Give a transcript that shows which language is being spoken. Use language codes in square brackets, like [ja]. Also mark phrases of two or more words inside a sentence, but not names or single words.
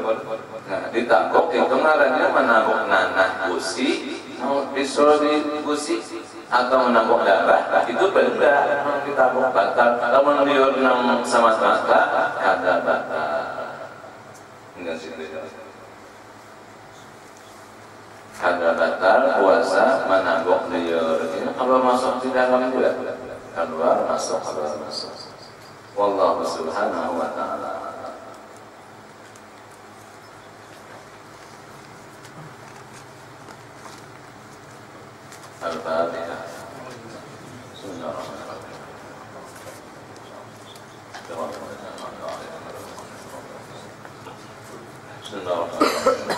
[bjn] Nah ditangkuk itu ngarannya menangkuk nanah gusi mau disul di gusi atau menangkuk darah itu benda ditangkuk batal. Kalau liur nang semata-mata ada batal. [id] Enggak sih. [bjn] kagak batal puasa menangguk liur. Ini kalau masuk di dalam juga, keluar masuk. [ar] والله سبحانه وتعالى. Al-Fatihah. بسم الله الرحمن الرحيم. بسم الله الرحمن الرحيم.